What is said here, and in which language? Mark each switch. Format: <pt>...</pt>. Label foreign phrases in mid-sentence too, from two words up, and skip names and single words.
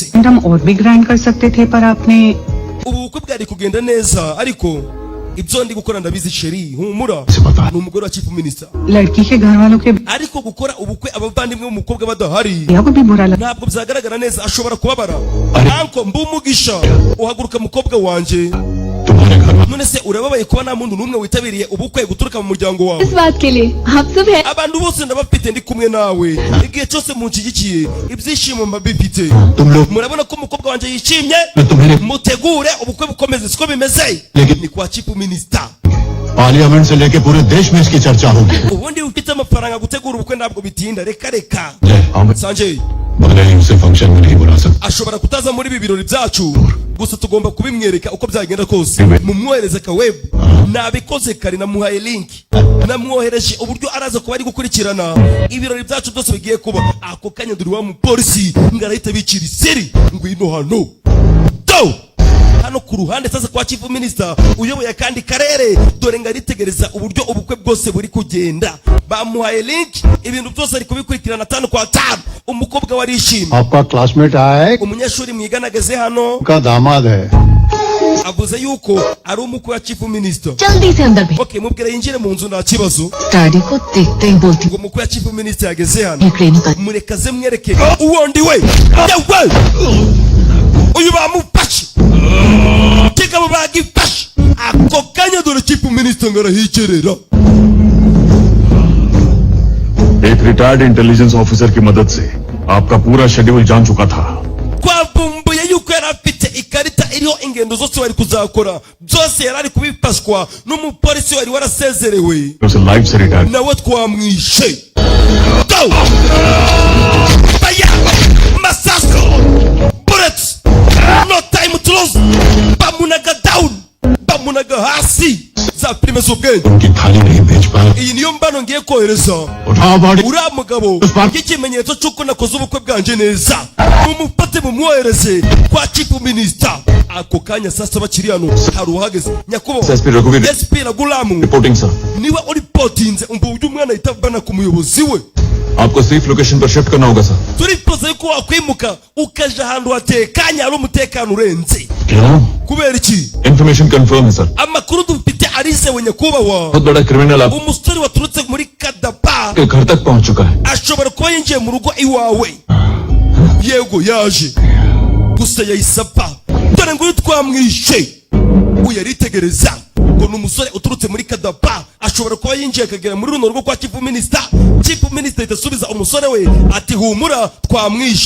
<hi>हम और भी ग्रांड कर सकते थे पर आपने</hi> <rw>ubu bukwe bwari kugenda neza ariko ibyo ndi gukora ndabizi sheri humura. ni umugore wa</rw> <en>chief minister.</en> <hi>लड़की के घर वालों के</hi> <rw>ariko gukora ubukwe abavandimwe b'umukobwa badahari</rw> <hi>भैया को भी बुरा लगा।</hi> <rw>ntabwo byagaragara neza, ashobora kubabara. anko mbumugisha uhaguruka mukobwa wanje.</rw> <hi>तुम्हारे घर में</hi> <rw>none se urababaye kuba nta muntu n'umwe witabiriye ubukwe guturuka mu muryango wawe?</rw> <hi>इस बात के लिए आप सब है</hi> <rw>abantu bose ndabafite ndi kumwe nawe. igihe cyose munshyigikiye ibyishimo mba bifite murabona ko umukobwa wanjye yishimye mutegure ubukwe bukomeze siko bimeze ni kwa</rw> <en>chief minister</en> <hi>पार्लियामेंट से लेके पूरे देश में इसकी चर्चा होगी</hi> <rw>ubundi ufite amafaranga gutegura ubukwe ntabwo bitinda reka Sanjay</rw> <hi>उसे फंक्शन में नहीं बुला सकते</hi> <rw>ashobora kutaza muri ibi birori byacu gusa tugomba kubimwereka uko byagenda kose mumwohereze ka web nabikoze kare namuhaye link namwohereje uburyo araza kuba ari gukurikirana ibirori byacu byose bigiye kuba ako kanya duri wa mupolisi ngarahita bicira iseri ngwino hano do hano ku ruhande sasa kwa</rw> <en>chief minister</en> <rw>uyoboye kandi karere dore ngaritegereza uburyo ubukwe bwose buri kugenda bamuhaye link ibintu byose ari kubikurikirana 5 kwa 5 umukobwa warishimye</rw> <hi>आपका क्लासमेट आया है</hi> <rw>umunyeshuri mwiganageze hano</rw> <hi>का दामाद है</hi> <rw>avuze yuko ari umukwe wa</rw> <en>chief minister</en> <hi>जल्दी से अंदर भेज</hi> <rw>okay mubwire yinjire mu nzu nta kibazo</rw> <hi>डैडी को देखते ही बोलती</hi> <rw>ngo umukwe wa</rw> <en>chief minister</en> <rw>yageze hano</rw> <hi>एक रेणुका</hi> <rw>murekaze mwereke uwo ndi we yewe uyu bamufashe kigabo bagifashe ako kanya dore</rw> <en>chief minister</en> <rw>ngarahikerera</rw> <hi>एक</hi> <en>retired intelligence officer</en> <hi>की मदद से आपका पूरा शेड्यूल जान चुका था</hi> <rw>twavumbuye yuko yari afite ikarita iriho ingendo zose wari kuzakora byose yari ari kubifashwa n'umupolisi wari warasezerewe</rw> <hi>उसे लाइफ से रिटायर</hi> <rw>nawe twamwishe go baya masasu bullets</rw> <en>no time to lose</en> <rw>bamunaga down bamunaga hasi za filime z'ubwenge</rw> <hi>उनकी थाली नहीं भेज पाया</hi> <rw>iyi niyo mbano ngiye kohereza</rw> <hi>उठाओ बॉडी</hi> <rw>uriya mugabo nk'ikimenyetso cy'uko nakoze ubukwe bwanje neza mumufate mumwohereze kwa</rw> <en>chief minister</en> <rw>ako kanya sasa bakiri hano hari uhageze nyakubahwa SP Ragulamu</rw> <en>reporting sir</en> <rw>niwe uripotinze umva uburyo umwana ahita avana ku muyobozi we</rw> <hi>आपको</hi> <en>safe location</en> <hi>पर शिफ्ट करना होगा सर</hi> <rw>turifuza yuko wakwimuka ukaja ahantu hatekanye hari umutekano urenze क्यों kubera iki</rw> <en>information confirm</en> <hi>है सर</hi> <rw>amakuru dufite arizewe nyakubahwa</rw> <hi>बहुत बड़ा क्रिमिनल आप</hi> <rw>umusore waturutse muri Kadapa</rw> <hi>के घर तक पहुंच चुका है</hi> <rw>ashobora kuba yinjiye mu rugo iwawe yego yaje gusa yahise apfa dore ngo uyu twamwishe uyu yaritegereza ngo ni umusore uturutse muri Kadapa ashobora kuba yinjiye akagera muri runo rugo kwa</rw> <en>chief minister</en> <rw>itasubiza umusore we ati humura twamwishe</rw>